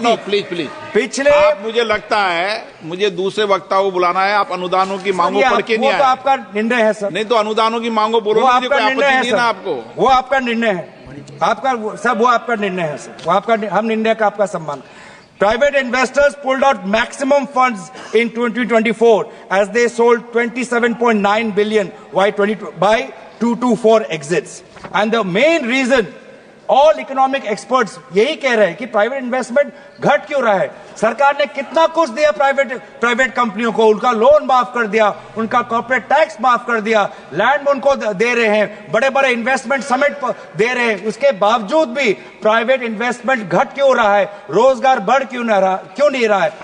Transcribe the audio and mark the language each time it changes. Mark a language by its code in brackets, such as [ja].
[en] no please [hi] पिछले मुझे लगता है मुझे दूसरे वक्ता को बुलाना है, आप अनुदानों की मांगों पढ़ के नहीं आए। वो तो आपका निर्णय है सर। नहीं तो अनुदानों की मांगों बोलो, वो आपका निर्णय है सर, आपको वो आपका निर्णय है, आपका सब वो आपका निर्णय है सर, वो आपका, हम निर्णय का आपका सम्मान। [en] Private investors pulled out maximum funds in 2024 as they sold 27.9 billion by 224 exits. And the main reason, all economic experts [hi] यही कह रहे हैं कि प्राइवेट इन्वेस्टमेंट घट क्यों रहा है। सरकार ने कितना कुछ दिया प्राइवेट कंपनियों को, उनका लोन माफ कर दिया, उनका कॉर्पोरेट टैक्स माफ कर दिया, लैंड उनको दे रहे हैं, बड़े बड़े इन्वेस्टमेंट समिट दे रहे हैं, उसके बावजूद भी प्राइवेट इन्वेस्टमेंट घट क्यों रहा है, रोजगार बढ़ क्यों नहीं रहा है।